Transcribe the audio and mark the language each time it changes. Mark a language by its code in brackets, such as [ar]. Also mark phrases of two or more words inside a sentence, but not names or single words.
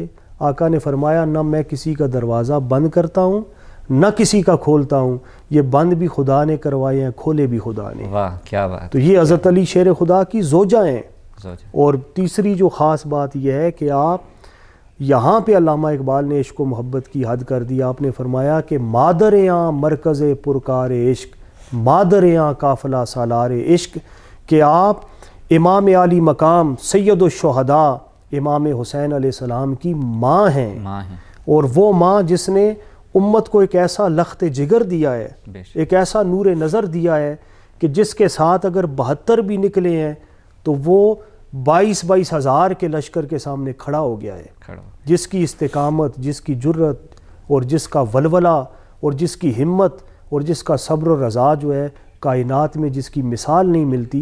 [ur] آقا نے فرمایا نہ میں کسی کا دروازہ بند کرتا ہوں نہ کسی کا کھولتا ہوں، یہ بند بھی خدا نے کروائے ہیں، کھولے بھی خدا نے۔ واہ کیا بات، تو یہ حضرت علی شیر خدا کی زوجہ ہیں۔ اور تیسری جو خاص بات یہ ہے کہ آپ یہاں پہ علامہ اقبال نے عشق و محبت کی حد کر دی۔ آپ نے فرمایا کہ [fa] مادر آن مرکز پرکار عشق، مادر آن قافلہ سالار عشق، [ur] کہ آپ امام عالی مقام سید الشہداء امام حسین علیہ السلام کی ماں ہیں، اور وہ ماں جس نے امت کو ایک ایسا لخت جگر دیا ہے، ایک ایسا نور نظر دیا ہے کہ جس کے ساتھ اگر 72 بھی نکلے ہیں تو وہ 22 ہزار کے لشکر کے سامنے کھڑا ہو گیا ہے، جس کی استقامت، جس کی جرت اور جس کا ولولہ اور جس کی ہمت اور جس کا صبر و رضا جو ہے کائنات میں جس کی مثال نہیں ملتی،